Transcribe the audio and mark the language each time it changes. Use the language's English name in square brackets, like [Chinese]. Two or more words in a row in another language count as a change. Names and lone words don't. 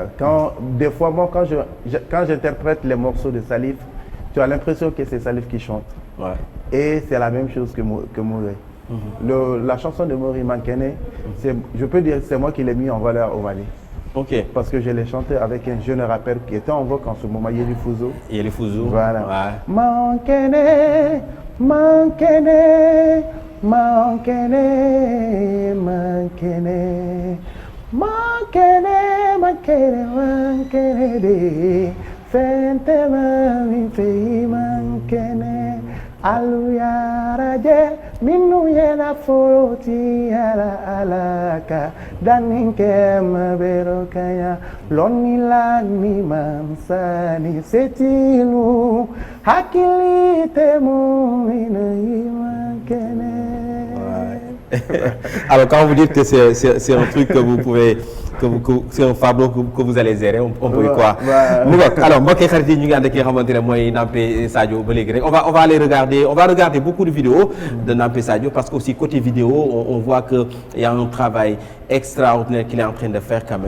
[French] Des fois, moi, quand j'interprète les morceaux de Salif, tu as l'impression que c'est Salif qui chante. Ouais. Et c'est la même chose que Mori. La chanson de Mori Mankene, je peux dire que c'est moi qui l'ai mis en valeur au Mali. Ok. Parce que je l'ai chanté avec un jeune rappeur qui était en vogue en ce moment, Yeli Fouzo. Yeli Fouzo. Voilà. Ouais. Mankene, Mankene, Mankene, Mankene, Mankene, Mankene, [Bambara] Mankene de Fente mami fei Mankene Aluyaraje minu yena foroti ala alaka daninke maberokaya lonila ni mansani setilu hakilite mu Mankene. [French] Alors, quand vous dites que c'est un truc que vous pouvez, c'est un fardeau que vous allez gérer, on peut y croire. Alors, moi, on va aller regarder, on va regarder beaucoup de vidéos de Nampé Sadio parce qu'aussi côté vidéo, on voit qu'il y a un travail extraordinaire qu'il est en train de faire quand même.